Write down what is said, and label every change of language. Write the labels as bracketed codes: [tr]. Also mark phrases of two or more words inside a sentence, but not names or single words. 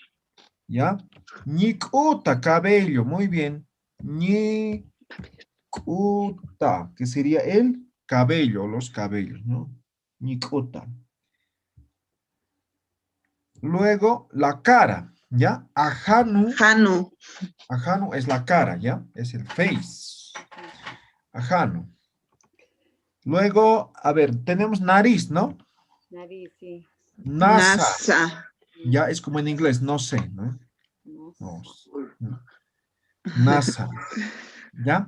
[es] ¿Ya? Ñicuta, cabello, muy bien. Ñicuta, que sería el cabello, los cabellos, ¿no? Ñicuta. Luego, la cara. ¿ya? [ay] Ajanu, Janu. [es] ajanu es la cara, ¿ya? Es el face. [ay] Ajanu. [es] Luego, a ver, tenemos nariz, ¿no? Nariz, sí. [ay] Nasa, Nasa. [es] ya es como en inglés, no sé, ¿no? No. No. Nasa, ¿ya?